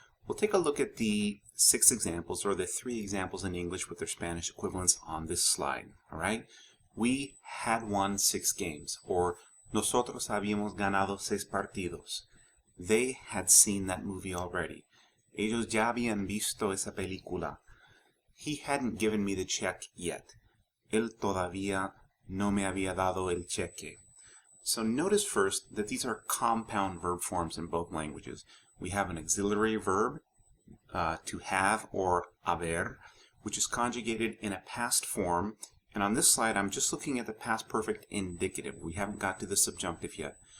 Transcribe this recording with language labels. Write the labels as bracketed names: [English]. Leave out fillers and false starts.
[English] We'll take a look at the 6 examples, or the 3 examples in English with their Spanish equivalents on this slide. Alright, we had won 6 games, or [Spanish] nosotros habíamos ganado 6 partidos. [English] They had seen that movie already. [Spanish] Ellos ya habían visto esa película. [English] He hadn't given me the check yet. [Spanish] Él todavía no me había dado el cheque. [English] So notice first that these are compound verb forms in both languages. We have an auxiliary verb, to have or haber, which is conjugated in a past form. And on this slide, I'm just looking at the past perfect indicative. We haven't got to the subjunctive yet.